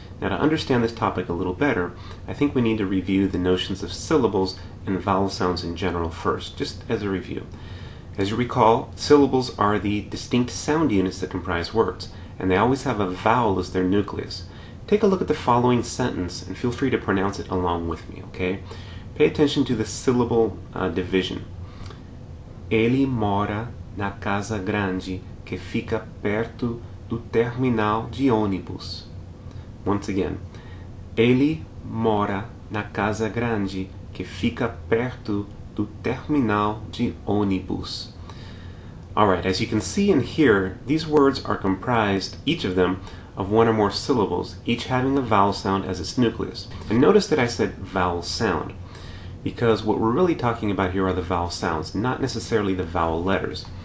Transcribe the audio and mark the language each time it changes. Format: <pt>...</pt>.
<en>Now, to understand this topic a little better, I think we need to review the notions of syllables and vowel sounds in general first, just as a review. As you recall, syllables are the distinct sound units that comprise words, and they always have a vowel as their nucleus. Take a look at the following sentence and feel free to pronounce it along with me, okay? Pay attention to the syllable division.</en> <pt>Ele mora na casa grande que fica perto do terminal de ônibus.</pt> <en>Once again,</en> <pt>ele mora na casa grande que fica perto do terminal de ônibus.</pt> <en>Alright, as you can see and hear, these words are comprised, each of them, of one or more syllables, each having a vowel sound as its nucleus. And notice that I said vowel sound, because what we're really talking about here are the vowel sounds, not necessarily the vowel letters.</en>